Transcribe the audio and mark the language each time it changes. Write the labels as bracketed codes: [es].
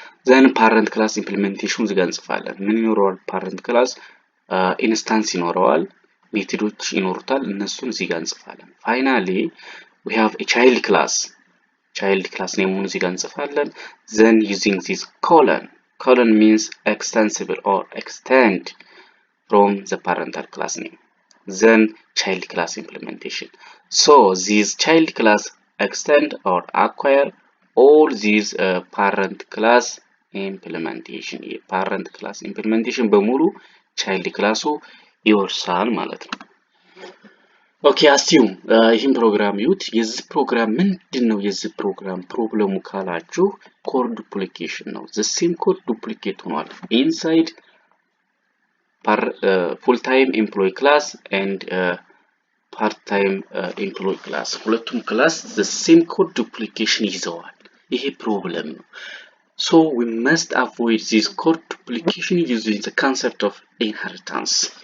[en] then parent class implementation [am] እዚህ ጋር እንጽፋለን. ምን ይኖረዋል? parent class instance ይኖረዋል፣ ሜቶዶች ይኖሩታል፣ እነሱን እዚህ ጋር እንጽፋለን. [en] finally we have a child class name [am] እዚህ ጋር እንጽፋለን. [en] then using this colon means extensible or extend from the parental class name. then child class implementation. so this child class extend or acquire all these parent class implementation. [am] parent class implementation በሙሉ child class ይወርሳል ማለት ነው. okay assume ይህን ፕሮግራም ይዩት. የዚህ ፕሮግራም ምንድነው? የዚህ ፕሮግራም ፕሮብሌሙ ካላችሁ code duplication ነው. [en] the same code duplicate [am] ሆኗል [en] inside full time employee class and part time employee class. [am] ሁለቱም class the same code duplication ይዘዋል. ይሄ ፕሮብሌም ነው. [en] so we must avoid this code duplication using the concept of inheritance.